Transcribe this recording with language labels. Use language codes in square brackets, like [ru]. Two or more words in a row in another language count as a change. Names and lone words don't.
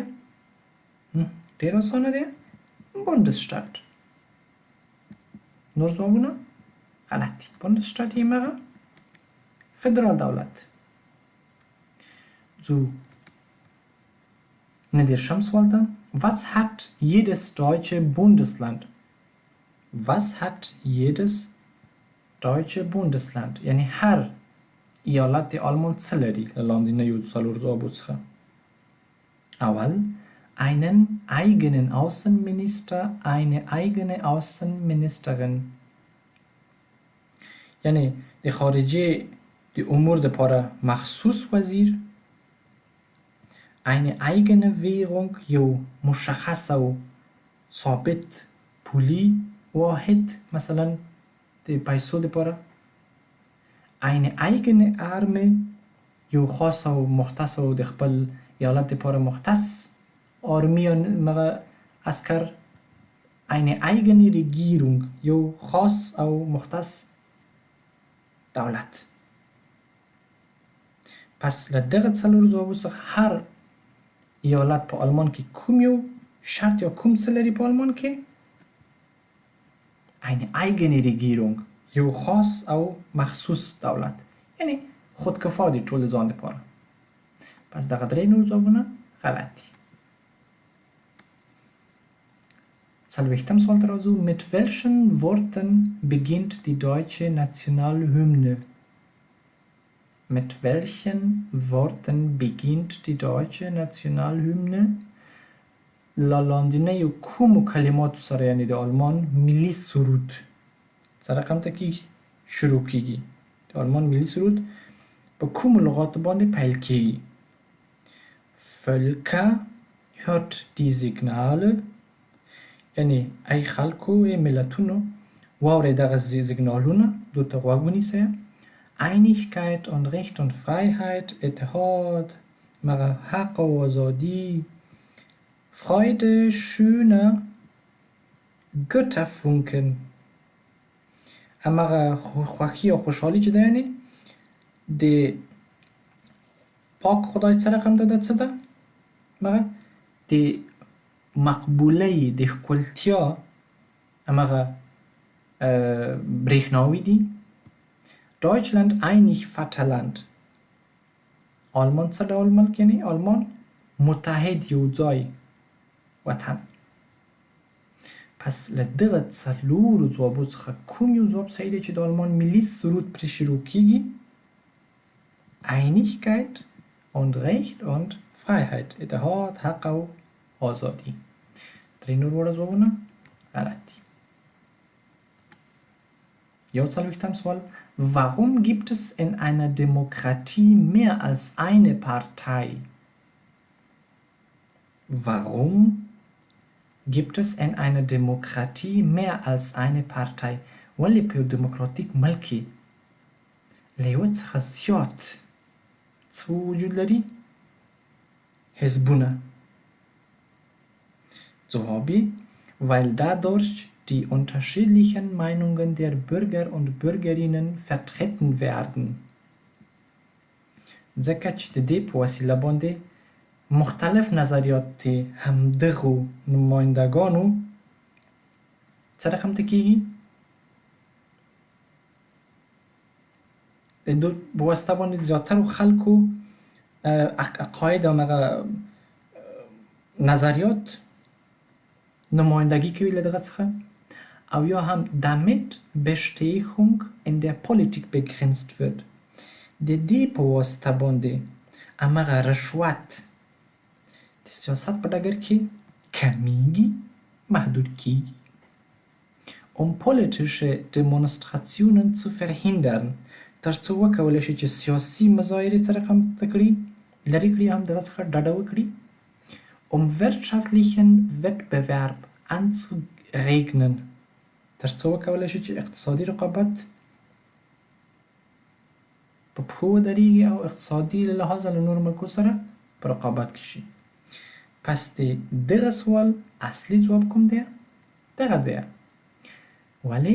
[ps] ډېر اسانه دی. Bundesstaat. نور ځوابونه غلط دي. Bundesstaat یې مغه فدرال دولت. So, ندیرشم سوال ته. [de] Was hat jedes deutsche Bundesland? Was hat jedes deutsche Bundesland؟ [ps] یعنی هر ایالت آلمان څه لري له لاندنیو څلورو ځوابو څخه؟ [de] اول einen eigenen Außenminister, eine eigene Außenministerin. [ps] یعنی د خارجه د امور دپاره مخصوص وزیر، [de] eine eigene Währung [ps] یو مشخص او ثابت پولی واحد مثلا د پیسو دپاره، [de] eine eigene Armee [ps] یو خاص او مختص او د خپل ایالت دپاره مختص آرمی یا مغه عسکر، [de] eine eigene Regierung [ps] یو خاص او مختص دولت. پس له دغه څلورو ځوابو څخه هر ایالت په آلمان کې کوم یو شرط یا کوم څه لري په آلمان کې؟ [de] eine eigene Regierung [ps] یو خاص او مخصوص دولت، یعنی خودکفا دی ټول ځان دپاره. پس دغه درې نور ځوابونه غلط دي. څلوېښتم سوال ته راځو. [de] Mit welchen Worten beginnt die deutsche Nationalhymne? Mit welchen Worten beginnt die deutsche Nationalhymne? [ps] له لاندنیو کومو کلماتو سره یعنی د آلمان ملي سرود سره رقم ته کیږي شروع کیږي؟ د آلمان ملي سرود په کومو لغاتو باندې پیل کیږي؟ [de] Völker hört die Signale، [ps] یعنی ای خلکو ای ملتونو واورئ دغه سیګنالونه، دو ته غوږ ونیسئ. [de] Einigkeit und Recht und Freiheit، [ps] اتحاد، مغه حق او ازادي، [de] Freude schöner Götterfunken، [ps] همغه خوښي او خوشحالي چې ده یعنې د پاک خدای څه رقم ده د څه ده؟ مغه د مقبولۍ د ښکلتیا همغه برېښناوي دي. [de] Deutschland einig Vaterland، [ps] آلمان څه ډول ملک یعنی آلمان متحد یو ځای وطن. پس له دغه څلورو ځوابو څخه کوم یو ځواب صحیح دی چې د آلمان ملي سرود پرې شروع کیږي؟ [de] Einigkeit und Recht und Freiheit، [ps] اتحاد، حق او آزادی. درې نور وړه ځوابونه غلط دي. یو څلوېښتم سوال. [de] Warum gibt es in einer Demokratie mehr als eine Partei? Warum gibt es in einer Demokratie mehr als eine Partei؟ [ps] ولې په یو دموکراتیک ملک کې له یوه څخه زیات څه وجود لري؟ حزبونه. [de] ځوابي weil dadurch die unterschiedlichen Meinungen der Bürger und Bürgerinnen vertreten werden. [ps] ځکه چې د دې په وسیله باندې مختلف نظریات همدغو نمایندګانو څه رقم ته کیږي؟ د دوی په واسطه باندې د زیاترو خلکو عقاید او هغه نظریات نمایندگی کوي له دغه څخه، او یا هم [de] damit Bestechung in der Politik begrenzt wird. [ps] د دې په واسطه باندې همغه رشوت د سیاست په ډګر کې کمیږي، محدود کیږي. [de] Um politische Demonstrationen zu verhindern، [ps] تر څو وکولی شي چې سیاسي مظاهرې څه رقم ته کړي لرې کړي، هم دغه څخه ډډه وکړي. [de] Um wirtschaftlichen Wettbewerb anzuregnen، [ps] تر څو وکولی شي چې اقتصادي رقابت په پښو ودرېږي او اقتصادي له لحاظه له نورو ملکو سره په رقابت کې شي. پس د دغه سوال اصلي ځواب کوم دی؟ دغه دی. ولې؟